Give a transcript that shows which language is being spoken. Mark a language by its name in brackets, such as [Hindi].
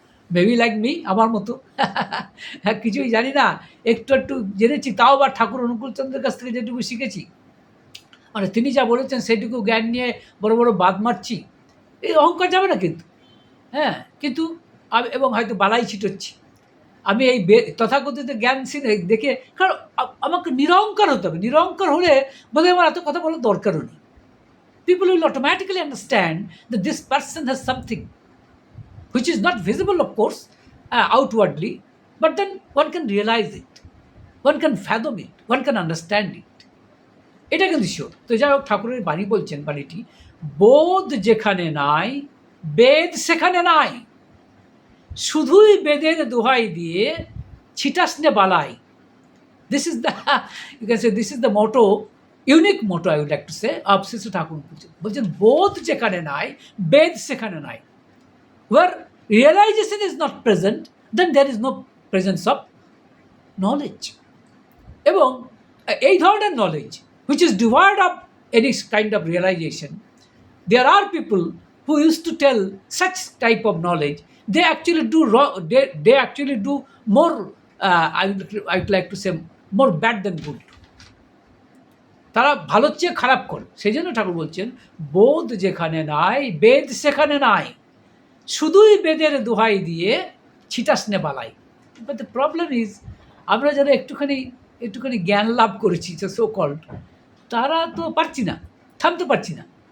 [English] maybe like me, [Bangla] আমার মতো হ্যাঁ, কিছুই জানি না, একটু জেনেছি, তাও বা ঠাকুর অনুকূলচন্দ্রের কাছ থেকে যেটুকু শিখেছি, মানে তিনি যা বলেছেন সেইটুকু জ্ঞান নিয়ে বড় বড় বাদ মারছি, এই অহংকার যাবে না কিন্তু। হ্যাঁ, কিন্তু এবং হয়তো বালাই ছিটোচ্ছি আমি এই তথাকথিত জ্ঞান দেখে। কারণ আমাকে নিরঙ্কার হতে হবে, নিরঙ্কার হলে বোধহয় আমার এত কথা বলার দরকারও নেই। [English] People will automatically understand that this person has something which is not visible, of course, outwardly, but then one can realize it, one can fathom it, one can understand it. [Bangla] এটা কিন্তু শিওর। তো যাই হোক, ঠাকুরের বাণী বলছেন, বাণীটি, বোধ যেখানে নাই বেদ সেখানে নাই, শুধুই বেদের দোহাই দিয়ে ছিটাসনে বালাই। [English] This is the, you can say, this is the motto, unique motto I would like to say of Shri Thakur. [Bangla] বলছেন বোধ যেখানে নাই বেদ সেখানে নাই। [English] Where realization is not present, then there is no presence of knowledge. [Bangla] এবং এই ধরনের [English] knowledge which is devoid of any kind of realization, there are people who used to tell such type of knowledge, they actually do wrong, they actually do more, I would like to say more bad than good. [Bangla] তারা ভালোর চেয়ে খারাপ করে। সেই জন্য ঠাকুর বলছেন বোধ যেখানে নাই বেদ সেখানে নাই, শুধুই বেদের দোহাই দিয়ে ছিটাসনে বালাই। [English] but the problem is, [Bangla] আমরা যারা একটুখানি জ্ঞান লাভ করেছি, সো কল্ড, তারা তো পারছি না, থামতে পারছি না।